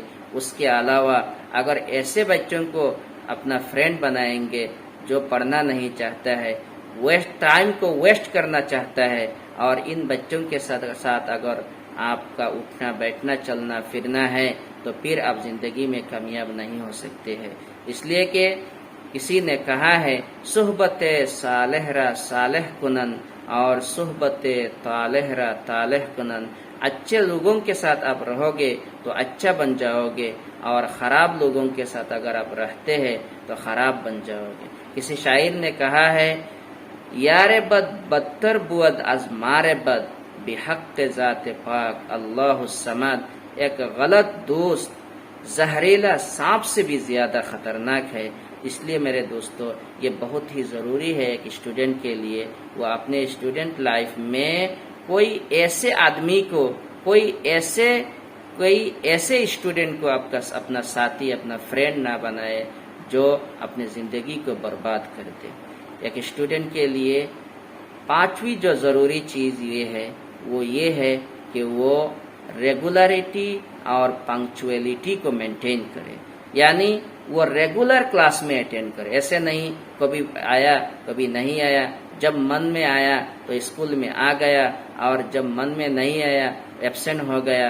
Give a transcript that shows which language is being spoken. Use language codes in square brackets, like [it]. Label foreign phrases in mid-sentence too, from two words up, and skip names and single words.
[ur] اس کے علاوہ اگر ایسے بچوں کو اپنا فرینڈ بنائیں گے جو پڑھنا نہیں چاہتا ہے، ٹائم کو ویسٹ کرنا چاہتا ہے، اور ان بچوں کے ساتھ اگر آپ کا اٹھنا بیٹھنا چلنا پھرنا ہے تو پھر آپ زندگی میں کامیاب نہیں ہو سکتے ہیں۔ اس لیے کہ کسی نے کہا ہے [fa] صحبت صالح را صالح کنن [ur] اور [fa] صحبت طالح را طالح کنن، [ur] اچھے لوگوں کے ساتھ آپ رہو گے تو اچھا بن جاؤ گے، اور خراب لوگوں کے ساتھ اگر آپ رہتے ہیں تو خراب بن جاؤ گے۔ کسی شاعر نے کہا ہے [fa] یار بد بدتر بود از مار بد بحق ذات پاک اللہ الصمد، [ur] ایک غلط دوست زہریلا سانپ سے بھی زیادہ خطرناک ہے۔ اس لیے میرے دوستو، یہ بہت ہی ضروری ہے ایک اسٹوڈنٹ کے لیے وہ اپنے اسٹوڈنٹ لائف میں کوئی ایسے آدمی کو، کوئی ایسے اسٹوڈنٹ کو اپنا ساتھی، اپنا فرینڈ نہ بنائے جو اپنے زندگی کو برباد کر دے۔ ایک اسٹوڈنٹ کے لیے پانچویں جو ضروری چیز یہ ہے وہ یہ ہے کہ وہ ریگولیریٹی اور پنکچوئلیٹی کو مینٹین کرے، یعنی وہ ریگولر کلاس میں اٹینڈ کرے. ایسے نہیں کبھی آیا کبھی نہیں آیا، جب من میں آیا تو اسکول میں آ گیا اور جب من میں نہیں آیا ایبسینٹ ہو گیا.